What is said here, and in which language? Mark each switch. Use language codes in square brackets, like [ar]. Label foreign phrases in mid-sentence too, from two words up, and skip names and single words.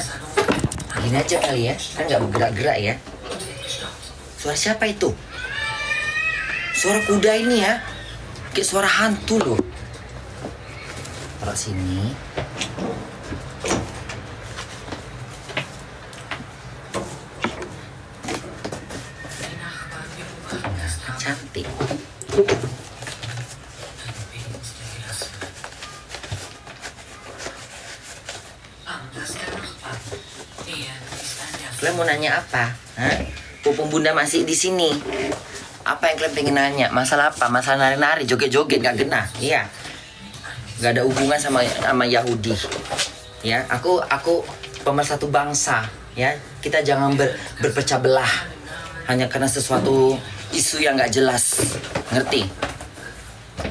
[id] Begini aja kali ya, kan nggak bergerak-gerak ya. Suara siapa itu? Suara kuda ini ya, kayak suara hantu loh. Taruh sini. [de] Die Nachbarn beobachten das [id] Nah, Tag. cantik. [de] Ein Bild der Gelassenheit. Anders der Nachbar. Er ist ein [id] Kalian mau nanya apa? Hah? Pupung bunda masih di sini. Apa yang kalian pengen nanya? Masalah apa? Masalah nari-nari, joget-joget, [jv] gak genah. [id] Iya. Gak ada hubungan sama Yahudi. Ya, aku pemersatu bangsa. Ya, kita jangan berpecah belah hanya karena sesuatu isu yang gak jelas.